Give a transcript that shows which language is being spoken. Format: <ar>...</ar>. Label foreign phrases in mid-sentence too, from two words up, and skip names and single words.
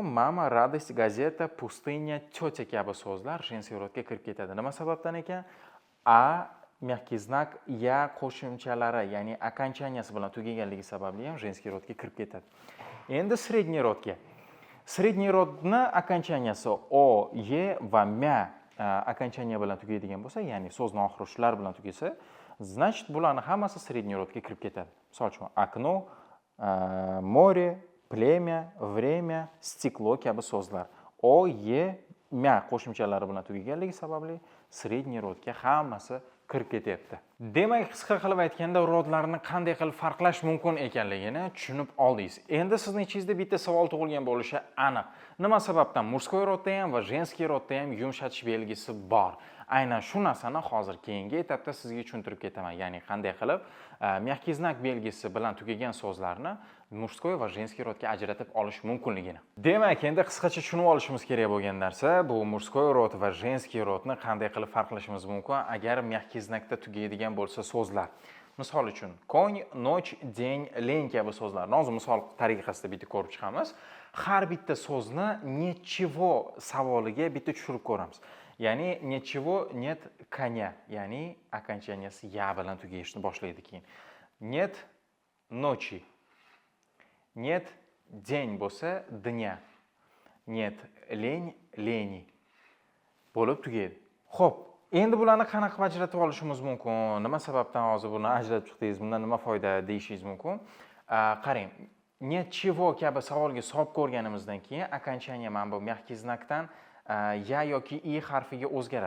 <ru>Мама, радость, газета, пустыня, тётя</ru> <uz>kabi so'zlar женский rodga kirib ketadi. Nima sababdan ekan? A,</uz> <ru>мягкий знак,</ru> <uz>ya qo'shimchalari, ya'ni окончанияsi bilan tugaganligi sababli ham женский rodga kirib ketadi. Endi средний rodga. Средний rodni окончанияsi o, y va mя окончания bilan tugaydigan bo'lsa, ya'ni so'zning oxiri shular bilan tugasa, значит, bularning hammasi средний rodga kirib ketadi. Misol uchun,</uz> <ru>окно, море, plемя, время, стекло</ru> <uz>kabi so'zlar. O, y, mя qo'shimchalari bilan tugaganligi sababli средний rodga hammasi kirib ketyapti. Demak, qisqa qilib aytganda, rodlarni qanday qilib farqlash mumkin ekanligini tushunib oldingiz. Endi sizning ichingizda bitta savol tug'ilgan bo'lishi aniq. Nima sababdan мужской rodda ham va женский rodda ham yumshatish belgisi bor? Aynan shu narsani hozir keyingi etapda sizga tushuntirib ketaman. Ya'ni qanday qilib</uz> <ru>мягкий знак</ru> <uz>belgisi bilan tugagan so'zlarni мужской va женский rodga ajratib olish mumkinligini. Demak, endi qisqacha tushunib olishimiz kerak bo'lgan narsa bu мужской rod va женский rodni qanday qilib farqlashimiz mumkin agar</uz> <ru>мягкий знак</ru> <uz>tugaydigan bo'lsa so'zlar. Misol uchun, konь,</uz> <ru>ночь, день, лень</ru> <uz>kabi so'zlarni hozir misol tariqasida bitta ko'rib chiqamiz. har bitta so'zni nechего savoliga bitta tushirib ko'ramiz.</uz> <ru>Ya'ni nechего нет коня,</ru> <uz>ya'ni окончанияsi ya bilan tugashni boshlaydi keyin.</uz> <ru>Нет ночи. Нет день bo'lsa dня. Нет лень лени bo'lib tugaydi.</ru> <uz>Xo'p, endi bularni qanaqa ajratib olishimiz mumkin? Nima sababdan hozir buni ajratib chiqdingiz? Bundan nima foyda deyishingiz mumkin? Qarang, nechего kabi savolga solib ko'rganimizdan keyin окончание mana bu</uz> <ru>мягкий знак</ru> <uz>ya yoki i harfiga o'zgaradi.</uz>